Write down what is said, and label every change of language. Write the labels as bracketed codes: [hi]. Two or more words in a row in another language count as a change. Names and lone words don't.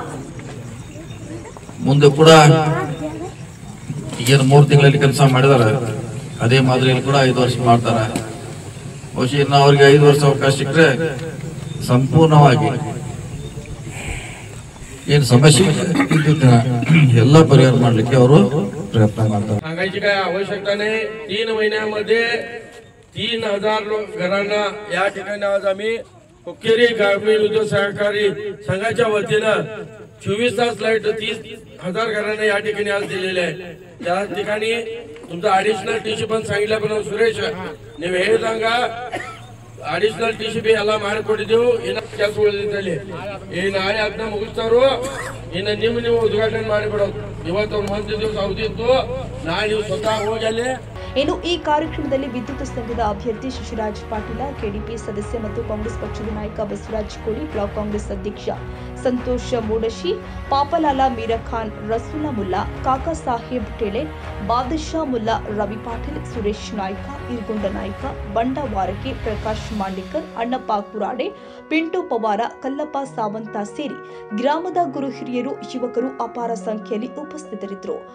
[kn] ಮುಂದೆ ಕೂಡ ಈಗೇನು 3 ತಿಂಗಳಲ್ಲಿ ಕೆಲಸ ಮಾಡಿದಾರೆ ಅದೇ ಮಾದರಿಯಲ್ಲಿ ಕೂಡ 5 ವರ್ಷ ಮಾಡ್ತಾರೆ. ಬಹುಶಃ ಇನ್ನು ಅವ್ರಿಗೆ 5 ವರ್ಷ ಅವಕಾಶ ಸಿಕ್ಕರೆ ಸಂಪೂರ್ಣವಾಗಿ ಏನು समस्या ಎಲ್ಲ ಪರಿಹಾರ ಮಾಡಲಿಕ್ಕೆ ಅವರು [mr] प्रयत्न करतात. सांगायची काय आवश्यकता नाही. 3 महिन्यामध्ये 3,000 घरांना या ठिकाणी आज आम्ही हुक्केरी ग्रामीण उद्योग सहकारी संघाच्या वतीनं 24 तास लाईट 30,000 घरांना या ठिकाणी आज दिलेले आहे. त्या ठिकाणी तुमचा ऍडिशनल टीसी पण सांगितलं, पण सुरेश [kn] ನೀವು ಹೇಳಿದಂಗ ಅಡಿಷನಲ್ ಟಿಸಿ ಬಿ ಎಲ್ಲ ಮಾಡಿಕೊಟ್ಟಿದ್ದೆವು. ಇನ್ನು ಕೆಲಸ ಉಳಿದಿದ್ದಲ್ಲಿ ಈ ನಾಳೆ ಅದನ್ನ ಮುಗಿಸ್ತಾರು. ಇನ್ನು ನೀವು ಉದ್ಘಾಟನೆ ಮಾಡಿಬಿಡೋದು. ಇವತ್ತು 1 ದಿವಸ ಅವಧಿ ಇತ್ತು, ನಾಳೆ ನೀವು ಸ್ವತಃ ಹೋಗಿ ಅಲ್ಲಿ. ಇನ್ನು ಈ ಕಾರ್ಯಕ್ರಮದಲ್ಲಿ ವಿದ್ಯುತ್ ಸಂಘದ ಅಭ್ಯರ್ಥಿ ಶಶಿರಾಜ್ ಪಾಟೀಲ, ಕೆಡಿಪಿ ಸದಸ್ಯ ಮತ್ತು ಕಾಂಗ್ರೆಸ್ ಪಕ್ಷದ ನಾಯಕ ಬಸವರಾಜ್ ಕೋಡಿ, ಬ್ಲಾಕ್ ಕಾಂಗ್ರೆಸ್ ಅಧ್ಯಕ್ಷ ಸಂತೋಷ್ ಮೂಡಶಿ, ಪಾಪಲಾಲ ಮೀರಾಖಾನ್, ರಸೂಲಾ ಮುಲ್ಲಾ, ಕಾಕಾ ಸಾಹೇಬ್ ಟೇಳೆ, ಬಾದಶಾ ಮುಲ್ಲಾ, ರವಿ ಪಾಟೀಲ್, ಸುರೇಶ್ ನಾಯ್ಕ, ಇರ್ಗುಂಡ ನಾಯ್ಕ, ಬಂಡವಾರಕೆ, ಪ್ರಕಾಶ್ ಮಾಂಡಿಕರ್, ಅಣ್ಣಪ್ಪ ಕುರಾಡೆ, ಪಿಂಟು ಪವಾರ, ಕಲ್ಲಪ್ಪ ಸಾವಂತ ಸೇರಿ ಗ್ರಾಮದ ಗುರು ಹಿರಿಯರು, ಯುವಕರು ಅಪಾರ ಸಂಖ್ಯೆಯಲ್ಲಿ ಉಪಸ್ಥಿತರಿದ್ದರು.